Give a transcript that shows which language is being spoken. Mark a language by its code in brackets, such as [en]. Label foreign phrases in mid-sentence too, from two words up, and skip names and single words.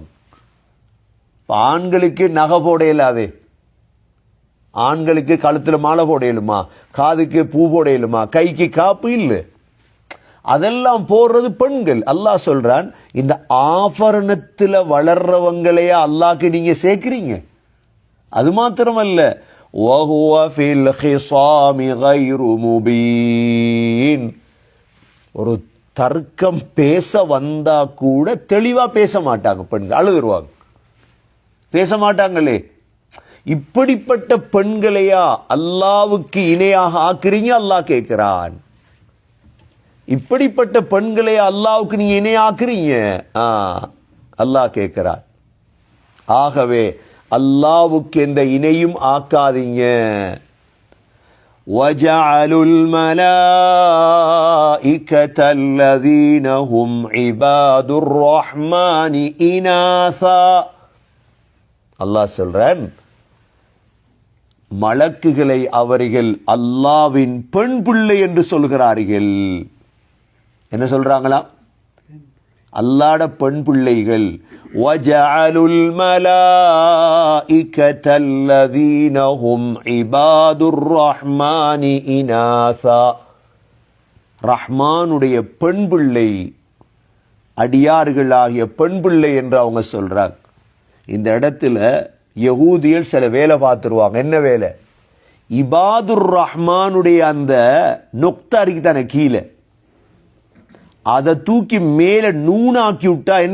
[ta] ஆண்களுக்கு நகை போட இயலாதே, ஆண்களுக்கு கழுத்துல மாலை போட இயலுமா, காதுக்கு பூ போட இயலுமா, கைக்கு காப்பு இல்லை, அதெல்லாம் போடுறது பெண்கள். அல்லாஹ் சொல்றான், இந்த ஆபரணத்தில் வளர்றவங்களையா அல்லாஹ்க்கு நீங்க சேர்க்கிறீங்க. அது மாத்திரமல்ல, [ar] وَهُوَ فِي الْخِصَامِ غَيْرُ مُبِينٍ, [ta] ஒரு தர்க்கம் பேச வந்தா கூட தெளிவா பேச மாட்டாங்க பெண்கள், அழுதுருவாங்க, பேச மாட்டாங்களே. இப்படிப்பட்ட பெண்களையா அல்லாவுக்கு இணையாக ஆக்குறீங்க, அல்லாஹ் கேட்கிறான். இப்படிப்பட்ட பெண்களை அல்லாவுக்கு நீங்க இணையாக்குறீங்க, அல்லாஹ் கேட்கிறார். ஆகவே அல்லாவுக்கு எந்த இணையும் ஆக்காதீங்க. [ar] وَجَعَلُوا الْمَلَائِكَةَ الَّذِينَ هُمْ عِبَادُ الرَّحْمَنِ إِنَاثًا, [ta] அல்லாஹ் சொல்றான், மலக்குகளை அவர்கள் அல்லாவின் பெண் பிள்ளை என்று சொல்கிறார்கள். என்ன சொல்றாங்களா? அல்லாஹ்ட பெண் பிள்ளைகள். [ar] وَجَعَلُوا الْمَلَائِكَةَ الَّذِينَ هُمْ عِبَادُ الرَّحْمَنِ إِنَاثًا, [ta] ரஹ்மானுடைய பெண் பிள்ளை, அடியார்களாகிய பெண் பிள்ளை என்று அவங்க சொல்றாங்க. இந்த இடத்துல யகூதியல் சில வேலை பார்த்துருவாங்க. என்ன வேலை? இபாதுர் ரஹ்மானுடைய அந்த நொக்தா இருக்கு தானே கீழே, அதை தூக்கி மேலே நூனாக்கி விட்டா என்ன?